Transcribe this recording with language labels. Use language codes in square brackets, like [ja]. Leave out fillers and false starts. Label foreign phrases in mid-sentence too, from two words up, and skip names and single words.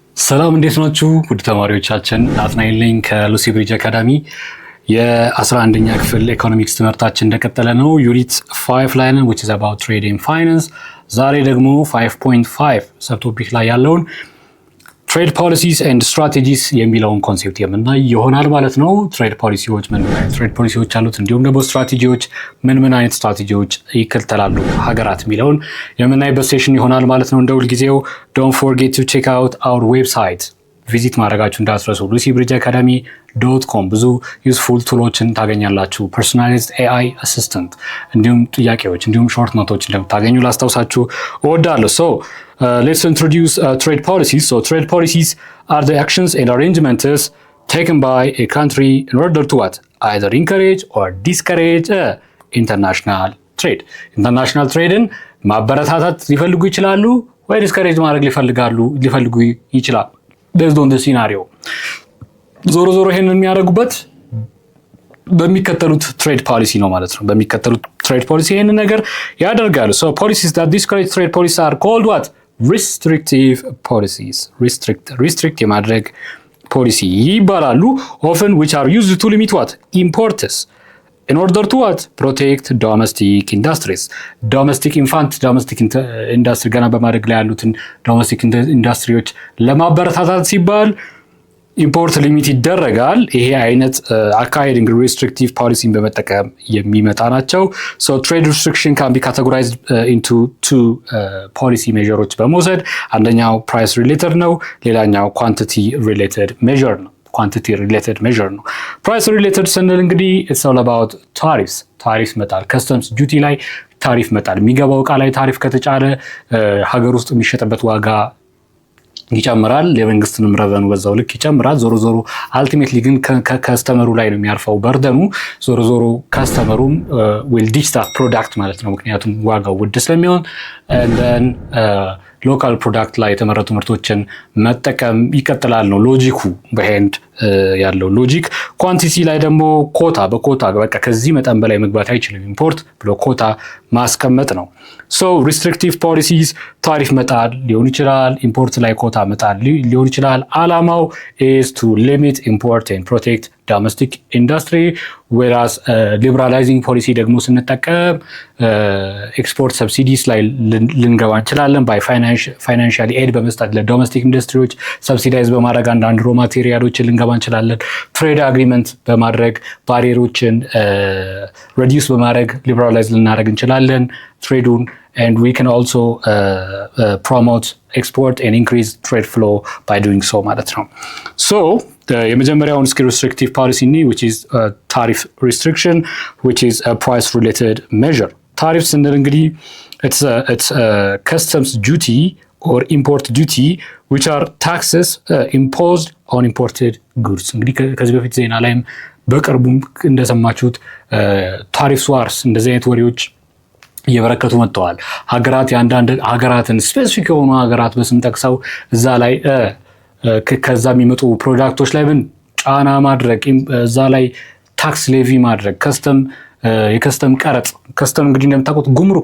[am] ሰላም እንዴት ናችሁ? ውድ ተማሪዎቻችን ናትናኤል ነኝ ከሉሲ ብሪጅ አካዳሚ። የ11ኛ ክፍል ኢኮኖሚክስ ትምህርታችን እንደቀጠለ ነው። ዩኒት 5 ላይ ነን [en] which is about trade and finance። [am] ዛሬ ደግሞ 5.5 ሰብቶፒክ ላይ ያለውን [en] trade policies and strategies [am] የሚለውን ኮንሴፕት የምናይ ይሆናል ማለት ነው። ትሬድ ፖሊሲዎች ምን አይነት ትሬድ ፖሊሲዎች አሉት፣ እንዲሁም ደግሞ ስትራቴጂዎች ምን አይነት ስትራቴጂዎች ይከተላሉ ሀገራት የሚለውን የምናይበት ሴሽን ይሆናል ማለት ነው። እንደ ሁልጊዜው [en] don't forget to check out our website [am] ቪዚት ማድረጋችሁ እንዳትረሱ። lucybridgeacademy.com ብዙ [en] useful tools [am] ታገኛላችሁ። [en] personalized AI assistant [am] እንዲሁም ጥያቄዎች እንዲሁም [en] short notes [am] እንደምታገኙ ላስታውሳችሁ እወዳለሁ። [en] So let's introduce trade policies. So trade policies are the actions and arrangements taken by a country in order to what? Either encourage or discourage international trade. International trade [am] ን ማበረታታት ሊፈልጉ ይችላሉ ወይ ዲስከሬጅ ማድረግ ሊፈልጉ ይችላሉ [en] based on the scenario። [am] ዞሮ ይሄንን የሚያደርጉበት በሚከተሉት [en] trade policy [am] ነው ማለት ነው። በሚከተሉት [en] trade policy [am] ይሄንን ነገር ያደርጋሉ። [en] So policies that discourage trade policies are called what? Restrictive policies. Restrict [am] የማድረግ ፖሊሲ ይባላሉ። [en] Often which are used to limit what? Imports in order to what? Protect domestic industries. Domestic industry [am] ገና በማድረግ ላይ ያሉትን [en] domestic industries [am] ለማበረታታት ሲባል [en] import limit [am] ይደረጋል። ይሄ አይነት አካሄድ እንግዲህ [en] restrictive policy [am] በመጠቀም የሚመጣ ናቸው። [en] So trade restriction can be categorized into two policy measures [am] በመውሰድ አንደኛው [en] price related [am] ነው፣ ሌላኛው [en] quantity related measure [am] ነው። [en] price related [am] ስንል እንግዲህ [en] it's all about [am] ታሪፍ መጣል፣ [en] customs duty [am] ላይ ታሪፍ መጣል። የሚገባው እቃ ላይ ታሪፍ ከተጫለ ሀገር ውስጥ የሚሸጥበት ዋጋ ይጨምራል፣ የመንግስትንም ረቨኑ በዛው ልክ ይጨምራል። ዞሮ አልቲሜትሊ ግን ከከስተመሩ ላይ ነው የሚያርፈው በርደኑ። ዞሮ [en] customer will ditch that product [am] ማለት ነው፣ ምክንያቱም ዋጋው ውድ ስለሚሆን then [en] local product [am] ላይ የተመረቱ ምርቶችን መጠቀም ይቀጥላል ነው ሎጂኩ። በሄንድ ያለው ሎጂክ። ኳንቲቲ ላይ ደግሞ በኮታ በቃ ከዚህ መጠን በላይ መግባት አይችልም ኢምፖርት ብሎ ኮታ ማስቀመጥ ነው። So [en] restrictive policies [am] ታሪፍ መጣል ሊሆን ይችላል፣ ኢምፖርት ላይ ኮታ መጣል ሊሆን ይችላል። አላማው [en] is to limit import and protect domestic industry whereas liberalizing policy [am] ደግሞ ስንጠቀም [en] export subsidies [am] ላይ ልንገባ እንችላለን። [en] by financial aid [am] በመስጠት ለዶሜስቲክ ኢንዱስትሪዎች ሰብሲዳይዝ በማድረግ አንዳንድ [en] raw materials [am] ልንገባ እንችላለን። [en] trade agreement [am] በማድረግ ባሪየሮችን ሬዲዩስ በማድረግ ሊበራላይዝ ልናደርግ እንችላለን ትሬዱን [en] and we can also promote export and increase trade flow by doing so [am] ማለት ነው። [en] So የመጀመሪያውን restrictive policy which is tariff restriction which is a price related measure። [am] ታሪፍ ስንል እንግዲህ [en] it's a customs duty or import duty which are taxes imposed on imported goods። [am] እንግዲህ ከዚህ በፊት ዜና ላይም በቅርቡም እንደሰማችሁት [en] tariff wars [am] እንደዚህ አይነት ወሬዎች እየበረከቱ መጥተዋል። ሀገራት የአንዳንድ ሀገራትን ስፔሲፊክ የሆኑ ሀገራት በስም ጠቅሰው እዛ ላይ ከዛ የሚመጡ ፕሮዳክቶች ላይ ምን ጫና ማድረግ፣ እዛ ላይ [en] tax levy [am] ማድረግ፣ የከስተም ቀረጥ። ከስተም እንግዲህ እንደምታውቁት ጉምሩክ